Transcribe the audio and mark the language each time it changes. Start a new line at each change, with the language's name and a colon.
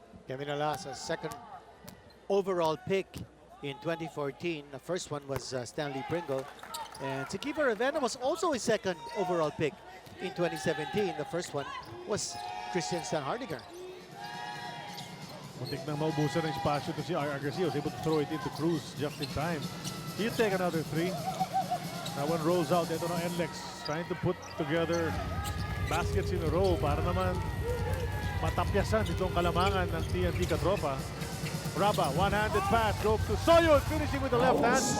English: Kevin Alas, a second overall pick in 2014. The first one was Stanley Pringle. And si Kiefer Ravena was also a second overall pick in 2017. The first one was Christian Stanhardiger.
Filipino: Muntik nang maubusan ng espasyo to si R.R. Garcia.
English: Was able to throw it into Cruz just in time. He'll take another 3. That one rolls out.
Filipino: Ito ng
English: NLEX trying to put together baskets in a row
Filipino: para naman matapyasan itong kalamangan ng TNT katropa.
English: Raba, one-handed pass, drove to Soyud, finishing with the left hand.